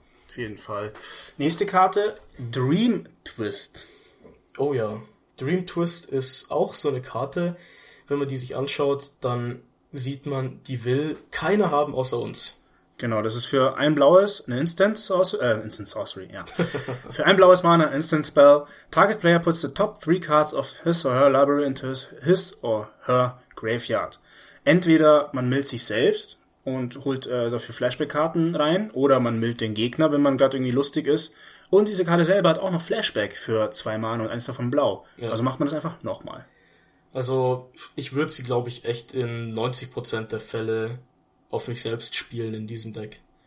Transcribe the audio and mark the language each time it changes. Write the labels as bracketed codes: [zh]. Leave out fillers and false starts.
[de] Auf jeden Fall. Nächste Karte, Dream Twist. Oh ja, Dream Twist ist auch so eine Karte. Wenn man die sich anschaut, dann sieht man, die will keiner haben außer uns. Genau, das ist für ein blaues eine Instant Sorcery, ja. Für ein blaues Mana, Instant Spell. [en] Target Player puts the top 3 cards of his or her library into his or her graveyard. [de] Entweder man millt sich selbst und holt dafür Flashback-Karten rein, oder man millt den Gegner, wenn man gerade irgendwie lustig ist. Und diese Karte selber hat auch noch Flashback für 2 Mana und eins davon blau. Ja. Also macht man das einfach nochmal. Also ich würde sie, glaube ich, echt in 90% der Fälle auf mich selbst spielen in diesem Deck.